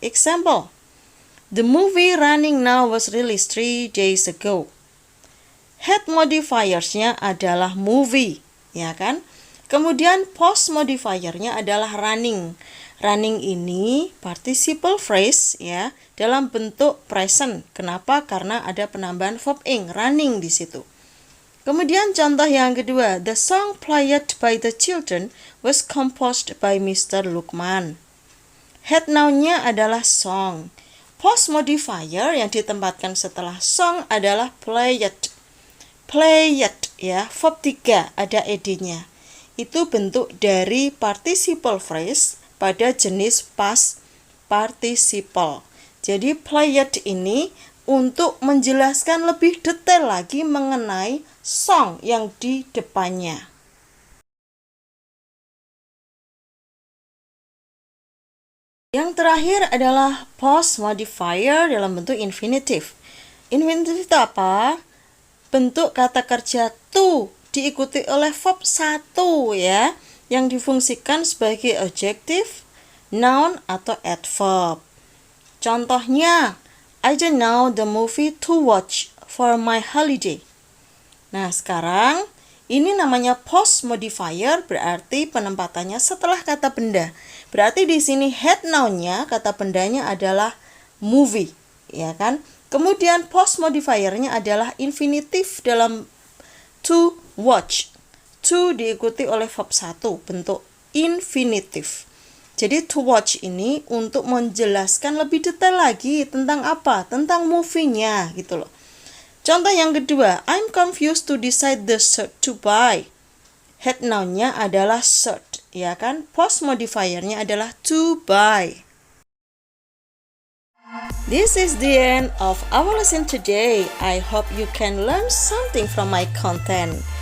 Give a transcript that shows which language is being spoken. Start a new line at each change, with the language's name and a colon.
English: Example, the movie running now was released 3 days ago.
Indonesian: Head modifiers-nya adalah movie, ya kan? Kemudian post modifier-nya adalah running. Running ini participle phrase ya dalam bentuk present. Kenapa? Karena ada penambahan verb ing, running di situ.
English: Kemudian contoh yang kedua, the song played by the children was composed by Mr. Lukman.
Indonesian: Head noun-nya adalah song. Post modifier yang ditempatkan setelah song adalah played. Played ya, verb 3 ada ed-nya. Itu bentuk dari participle phrase pada jenis past participle. Jadi played ini untuk menjelaskan lebih detail lagi mengenai song yang di depannya. Yang terakhir adalah post modifier dalam bentuk infinitive. Infinitive itu apa? Bentuk kata kerja to diikuti oleh verb 1 ya, yang difungsikan sebagai adjective, noun, atau adverb.
English: Contohnya, I don't know the movie to watch for my holiday.
Indonesian: Nah, sekarang ini namanya post modifier, berarti penempatannya setelah kata benda. Berarti di sini head noun-nya, kata bendanya adalah movie, ya kan? Kemudian post modifiernya adalah infinitive dalam to watch. To diikuti oleh verb 1 bentuk infinitive. Jadi to watch ini untuk menjelaskan lebih detail lagi tentang apa?
English: Tentang movie-nya gitu loh. Contoh yang kedua, I'm confused to decide the shirt to buy.
Indonesian: Head noun-nya adalah shirt, ya kan? Post modifiernya adalah to buy.
English: This is the end of our lesson today. I hope you can learn something from my content.